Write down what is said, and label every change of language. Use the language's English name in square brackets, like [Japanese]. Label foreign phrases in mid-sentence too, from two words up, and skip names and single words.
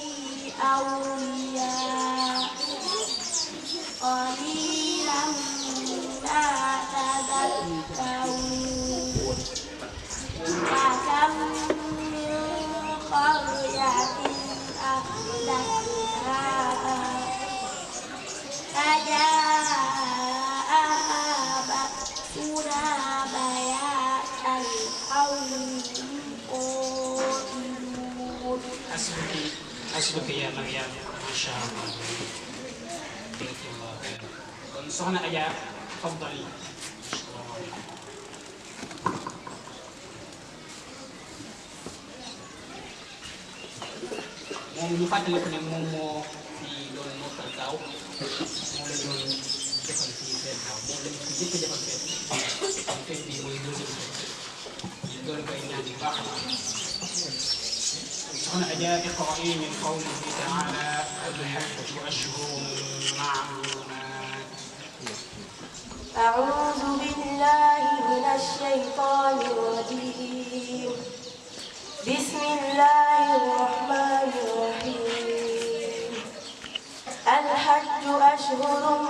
[Arabic] أولياء قليلا ما تذكرون وكم من قرية أهلكناها فجاءها بأسنا بياتا أو هم قائلون حسبك يا مريم ما شاء الله. جزاك الله خيرا. [Wolof] kon soxna Adja faddali. moom ñu fàttaliku ne moom moo fi doon mokkal daaw moom la doon defal fii feet daaw moom lañ ko jëkk defal feet feet bi mooy deuxième feet ñu doon koy ñaan bu baax a baax. [Arabic] soxna Adja اقرئي من قوله تعالى الحج أشهر معلومات. أعوذ بالله من الشيطان الرجيم بسم الله الرحمن الرحيم الحج أشهر